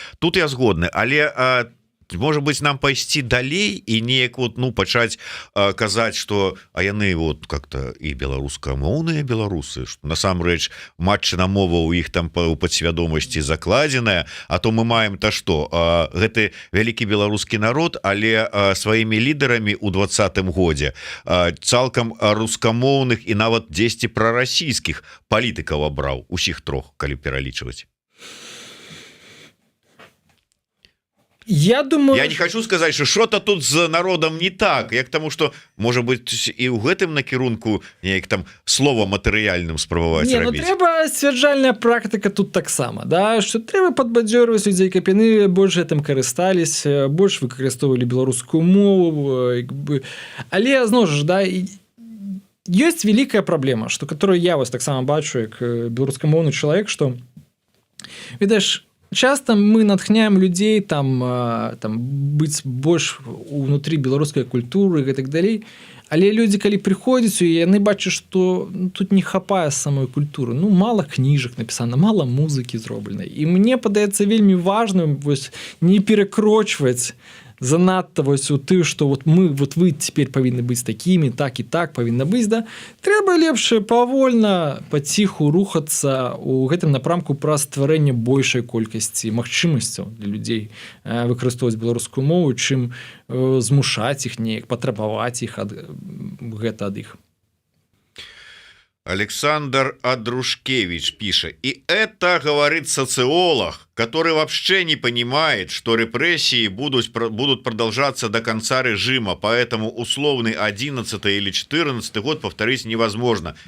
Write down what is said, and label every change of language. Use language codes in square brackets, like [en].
[be] Тут я згодны, але [ru] может быть [be] нам пайсці далей і неяк вот, ну, пачаць казаць, что а яны вот как-то і беларускамоўныя беларусы, што насамрэч матчына мова ў іх там у падсвядомасці закладзеная, а то мы маем то што гэты вялікі беларускі народ, але сваімі лідарамі ў 20-м годзе цалкам рускамоўных і нават дзесьці прарасійскіх палітыкаў абраў, усіх трох, калі пералічваць. Я думаю, [ru] я не хочу сказать, что что-то тут з народом не так, [be] як тому что может быть і ў гэтым накірунку неяк там слова матэрыяльным спрабаваць рабіць. Ну трэба сцвярджальная практыка тут таксама, да, што трэба падбадзёрваць людзей, каб яны больш гэтым карыстались, больш выкарыстоўвалі беларускую мову, але зноў ж, да, ёсць вялікая праблема, што которую я вось таксама бачу як беларускамоўны чалавек, што ведаеш, часто мы натхняем людзей там быць больш унутры беларускай культуры і так далей, але людзі калі прыходзяць, яны бачаць, што тут не хапае самой культуры, ну мала кніжак напісана, мала музыкі зроблена, і мне падаецца вельмі важным вось не перакрочваць занадта вось у ты, што вот вы цяпер павінны быць такімі, так і так павінна быць, да, трэба лепш павольна паціху рухацца у гэтым напрамку пра стварэнне большай колькасці магчымасцяў для людзей выкарыстоўваць беларускую мову, чым змушаць іх неяк, патрабаваць іх гэта ад іх. [ru] Александр Адрушкевич пишет: и это говорит социолог, который вообще не понимает, что репрессии будут продолжаться до конца режима, поэтому условный 11 или 14 год повторить невозможно.